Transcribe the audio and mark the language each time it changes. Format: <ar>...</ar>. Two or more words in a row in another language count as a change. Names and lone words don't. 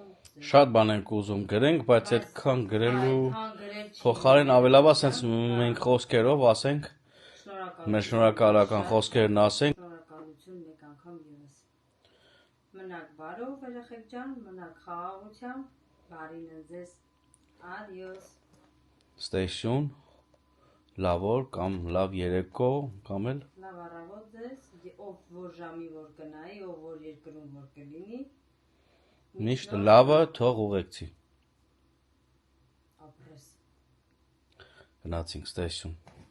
<hy>Շատ բան ենք ուզում գրենք, բայց այդքան գրելու այդքան գրել չի փոխարեն ավելավա ասենց մենք խոսքերով ասենք, շնորհակալություն, մեր շնորհակալական խոսքերն ասենք։ շնորհակալություն մեկ անգամ ևս։ Մնաք բարով երեխեք ջան, մնաք խաղաղությամբ, բարին են ձեզ, adios։</hy> <en>Stay tuned,</en> <hy>լավ օր կամ լավ երեկո, կամ էլ Լավ առավոտ ձեզ, ով որ ժամի որ կնայի, ով որ երկրում որ կլինի, միշտ լավը թող ուղեկցի։ ապրես։ Գնացինք,</hy> <en>stay tuned։</en>